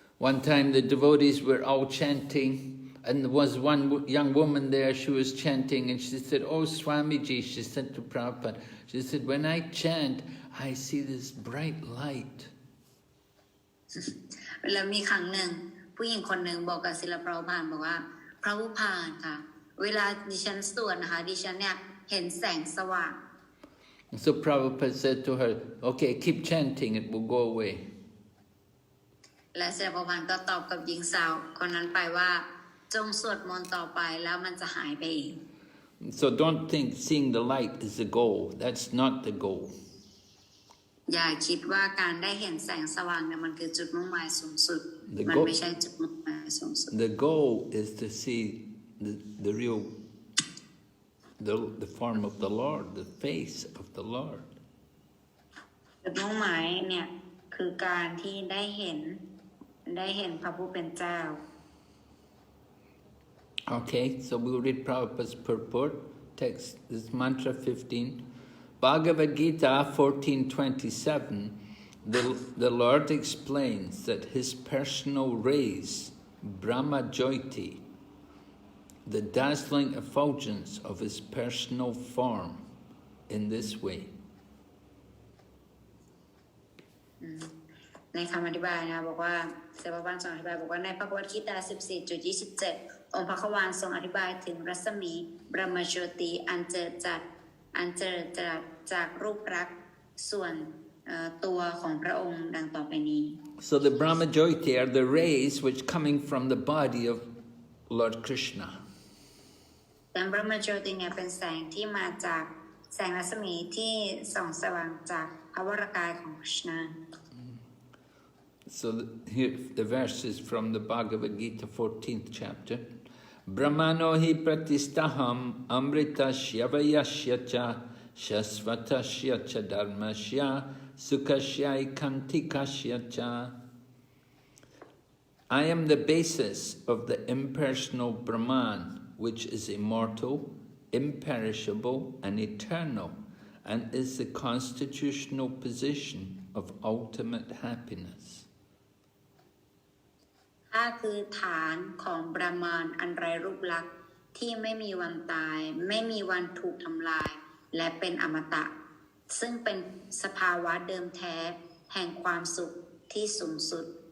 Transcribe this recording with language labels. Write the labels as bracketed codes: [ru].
[en] One time the devotees were all chanting, and there was one young woman there, she was chanting, and she said, "Oh Swamiji," she said to Prabhupada, she said, "when I chant, I see this bright light." [th] แล้วมีครั้งหนึ่งผู้หญิงคนหนึ่งบอกกับศิลปะพานบอกว่าพระผู้พานค่ะเวลาดิฉันสวดนะคะดิฉันเนี่ยเห็นแสงสว่าง [en] So Prabhupada said to her, "Okay, keep chanting, it will go away." [th] และศิลปะพานก็ตอบกับหญิงสาวคนนั้นไปว่าจงสวดมนต์ต่อไปแล้วมันจะหายไปเอง [en] So don't think seeing the light is the goal. That's not the goal. [th] อย่าคิดว่าการได้เห็นแสงสว่างเนี่ยมันคือจุดมุ่งหมายสูงสุดมันไม่ใช่จุดมุ่งหมายสูงสุด [en] The goal is to see the real, the form of the Lord, the face of the Lord. [th] จุดมุ่งหมายเนี่ยคือการที่ได้เห็นพระผู้เป็นเจ้า [en] Okay, so we'll read Prabhupada's purport. Text is mantra 15. Bhagavad Gita 14:27. The Lord explains that his personal rays, Brahma Jyoti, the dazzling effulgence of his personal form, in this way. [th] ในคำอธิบายนะบอกว่าเสภาทรงอธิบายบอกว่าในพระบรมกีตา 14.27 องค์พระขวานทรงอธิบายถึงรัศมีบรมโจติอันเจิดจรัสจากรูปลักษณ์ส่วนตัวของพระองค์ดังต่อไปนี้ [en] So the Brahma Jyoti are the rays which coming from the body of Lord Krishna. [th] แต่บรมโจติเนี่ยเป็นแสงที่มาจากแสงรัศมีที่ส่องสว่างจากพระวรกายของคริชนา [en] So here the verse is from the Bhagavad Gita 14th chapter. [sa] Brahmano hi pratistaham amritasya vayasya cha shasvatasya cha dharmasya sukasya ikantikasya cha. [en] I am the basis of the impersonal Brahman, which is immortal, imperishable and eternal, and is the constitutional position of ultimate happiness. [th] ข้าคือฐานของบรมานอันไร้รูปลักษณ์ที่ไม่มีวันตายไม่มีวันถูกทำลายและเป็นอมตะซึ่งเป็นสภาวะเดิมแท้แห่งความสุขที่สูงสุด